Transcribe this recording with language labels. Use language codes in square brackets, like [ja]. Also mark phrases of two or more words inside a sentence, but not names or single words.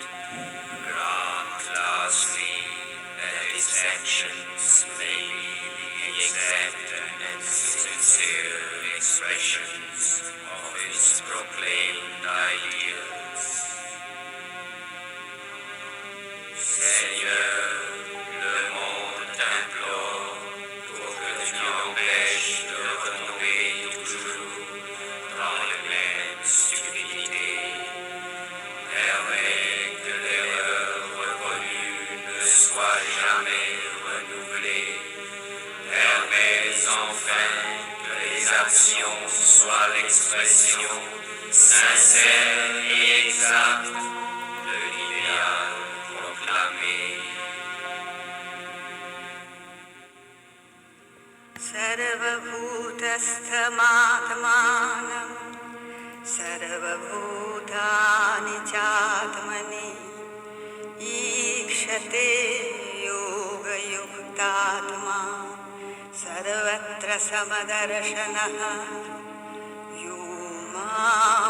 [en] Grant lastly that his actions may be the exact and sincere expressions of his proclaimed ideals. [fr] Seigneur, le monde t'implore pour que tu empêches de retomber dans les mêmes stupidités. Permets que l'erreur reconnue ne soit jamais renouvelée. Permets enfin que les actions soient l'expression sincère et exacte de l'idéal proclamé. [sa] सर्वभूतस्थमात्मानं सर्वभूतानि चात्मनि ईक्षते योगयुक्तात्मा सर्वत्र समदर्शनः यो मां